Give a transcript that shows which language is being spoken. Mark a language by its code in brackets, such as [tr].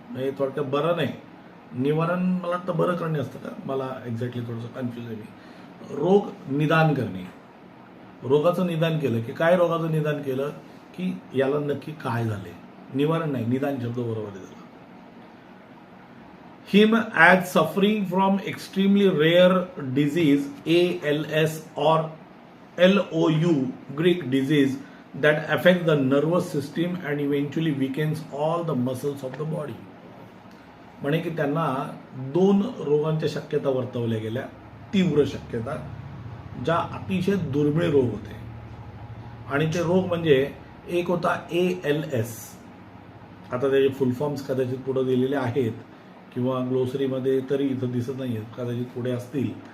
[mr] म्हणजे थोडक्यात बरं नाही, निवारण मला वाटतं बरं करणे असतं का, मला एक्झॅक्टली थोडंसं कन्फ्युज आहे मी. रोग निदान करणे, रोगाचं निदान केलं की काय, रोगाचं निदान केलं की याला नक्की काय झाले. निवारण नाही, निदान शब्द बरोबर आहे त्याला. [en] Him as suffering from extremely rare disease ALS or LOU, Greek disease that affects the nervous system and eventually weakens all the muscles of the body. [mr] म्हणे की त्यांना 2 रोगांच्या शक्यता वर्तवल्या गेल्या, तीव्र शक्यता, ज्या अतिशय दुर्मिळ रोग होते. आणि ते रोग म्हणजे एक होता ALS. आता त्याचे फुल फॉर्म्स कदाचित पुढे दिलेले आहेत किंवा ग्लोसरीमध्ये तरी इथं दिसत नाही आहेत, कदाचित पुढे असतील.